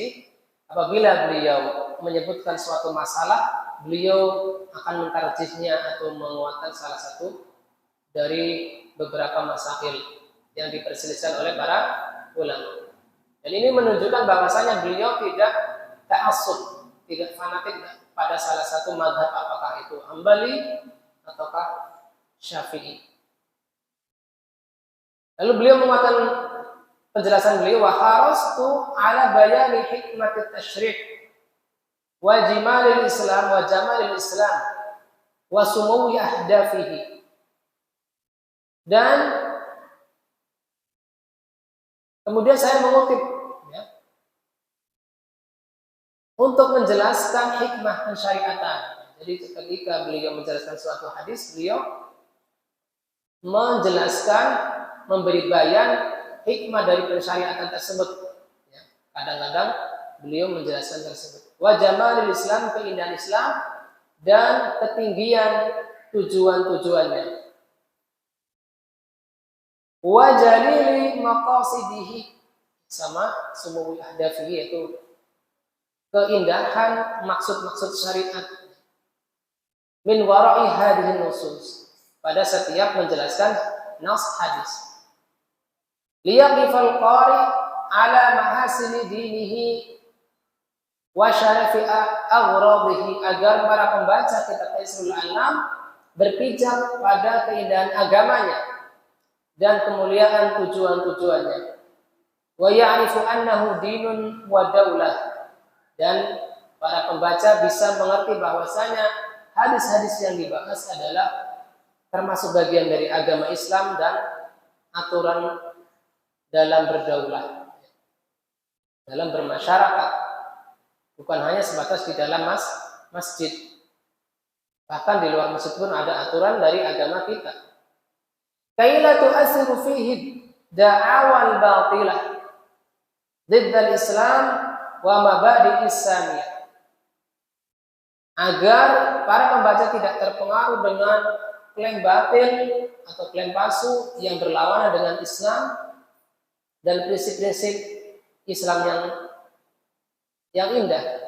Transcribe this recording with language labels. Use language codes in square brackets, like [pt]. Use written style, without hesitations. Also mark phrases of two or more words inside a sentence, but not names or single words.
[id] Apabila beliau menyebutkan suatu masalah, beliau akan mentarjihnya atau menguatkan salah satu dari beberapa masail yang diperselisihkan oleh para ulama. Dan ini menunjukkan bahwasanya beliau tidak ta'assub, tidak fanatik pada salah satu mazhab, apakah itu Hambali ataukah Syafi'i. Lalu beliau menguatkan penjelasan beliau, [ar] وحرصت على بيان حكمة التشريع وجمال الإسلام وجمال الإسلام وسمو أهدافه. [id] Dan kemudian saya mengutip untuk menjelaskan hikmah pensyariatan. Jadi ketika beliau menjelaskan suatu hadis, beliau menjelaskan, memberi bayan hikmah dari pensyariatan tersebut. Kadang-kadang beliau menjelaskan tersebut. [ar] وجمال الإسلام, [id] keindahan Islam dan ketinggian tujuan-tujuannya. [ar] وجليل مقاصده, [id] sama [ar] سمو أهدافه, [id] yaitu keindahan maksud-maksud syariat. [ar] من وراء هذه النصوص, [id] pada setiap menjelaskan nas hadis. [ar] ليقف القارئ على محاسن دينه وشرف أغراضه, [id] agar para pembaca kitab Taisirul Anam berpijak pada keindahan agamanya dan kemuliaan tujuan-tujuannya. [ar] ويعرف أنه دين ودولة, [id] dan para pembaca bisa mengerti bahwasanya hadis-hadis yang dibahas adalah termasuk bagian dari agama Islam dan aturan dalam berdaulah, dalam bermasyarakat, bukan hanya sebatas di dalam masjid. Bahkan di luar masjid pun ada aturan dari agama kita. [ar] كيلا تؤثر فيه دعاوى الباطلة ضد الإسلام ومبادئ إسلامية, [id] agar para pembaca tidak terpengaruh dengan klaim batil atau klaim palsu yang berlawanan dengan Islam dan prinsip-prinsip Islam yang indah.